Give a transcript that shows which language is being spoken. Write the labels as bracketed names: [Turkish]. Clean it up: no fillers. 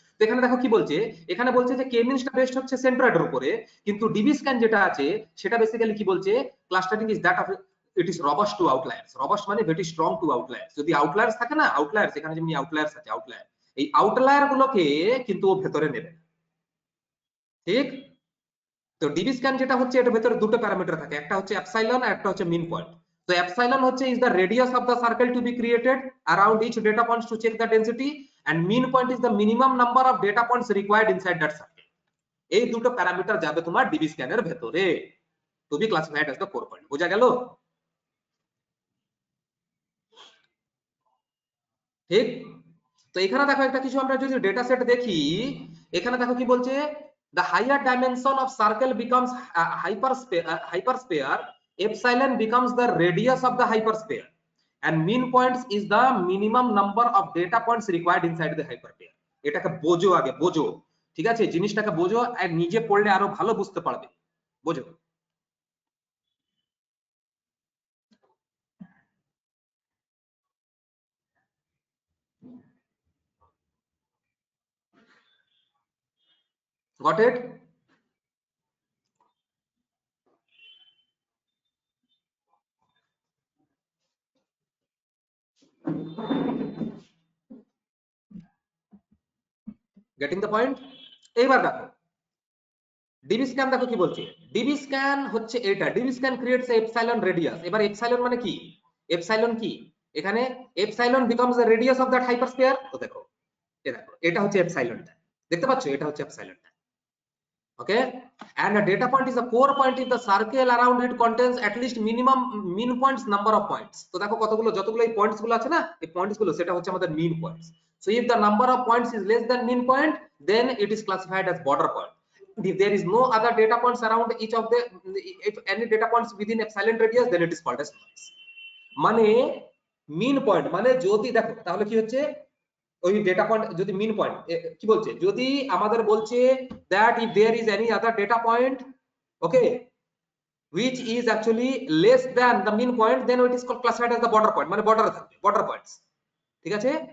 [Bangla] তো এখানে দেখো কি বলছে, এখানে বলছে যে কে মিনসটা বেসড হচ্ছে সেন্ট্রয়েডের উপরে, কিন্তু ডিবি স্ক্যান যেটা আছে সেটা বেসিক্যালি কি বলছে, [English] Clustering is that of it is robust to outliers. [Bangla] রবাস্ট মানে [English] Very strong to outliers. [Bangla] যদি আউটলায়ার্স থাকে না, আউটলায়ার্স এখানে যেমনি আউটলায়ার্স আছে, আউটলায়ার, এই আউটলায়ার গুলোকে কিন্তু ও ভেতরে নেবে। ঠিক, তো ডিবি স্ক্যান যেটা হচ্ছে এটার ভেতরে দুটো প্যারামিটার থাকে, একটা হচ্ছে এপসাইলন আর একটা হচ্ছে মিন পয়েন্ট। তো এপসাইলন হচ্ছে [English] Is the radius of the circle to be created around each data points to check the density, and mean point is the minimum number of data points required inside that circle. [Bangla] এই দুটো parameter যাবে তোমার DB স্ক্যানের ভেতরে, [English] to be classified as the core point। [Bangla] বোঝা গেল? ঠিক, তো এখানে দেখো একটা কিছু আমরা যদি ডেটা সেট দেখি, এখানে দেখো কি বলছে, [English] the higher dimension of circle becomes hypersphere, epsilon becomes the radius of the hypersphere, and mean points is the minimum number of data points required inside the hypersphere। [Bangla] এটাকে বোঝো, আগে বোঝো, ঠিক আছে, জিনিসটাকে বোঝো, আর নিজে পড়লে আরো ভালো বুঝতে পারবে। বোঝো। [English] Got it? Getting the point? [Bangla] এইবার দেখো ডিবি স্ক্যান, দেখো কি বলছে, ডিবি স্ক্যান হচ্ছে এটা, DB scan creates epsilon radius. এবার এপসাইলন মানে কি, এপসাইলন কি, এখানে epsilon [English] Becomes the radius of that hypersphere. [Bangla] তো দেখো, দেখো এটা হচ্ছে এপসাইলনটা, দেখতে পাচ্ছ, এটা হচ্ছে এপসাইলনটা। [English] Okay, and a data point is a core point if the circle around it contains at least minimum mean points number of points। [Bangla] তো দেখো কতগুলো, যতগুলো এই পয়েন্টস গুলো আছে না, এই পয়েন্টস গুলো সেটা হচ্ছে আমাদের mean points। [English] so if the number of points is less than mean point, then it is classified as border point। if there is no other data points around each of the, if any data points within epsilon radius, then it is called as noise। [Bangla] মানে mean point মানে যদি দেখো তাহলে কি হচ্ছে, ওই data point যদি মিন point কি বলছে, যদি আমাদের বলছে [English] that if there is any other data point, Okay, which is actually less than the mean point, then it is called classified as the border point, [Bangla] মানে বর্ডারে থাকবে, [English] border points, [Bangla] ঠিক আছে।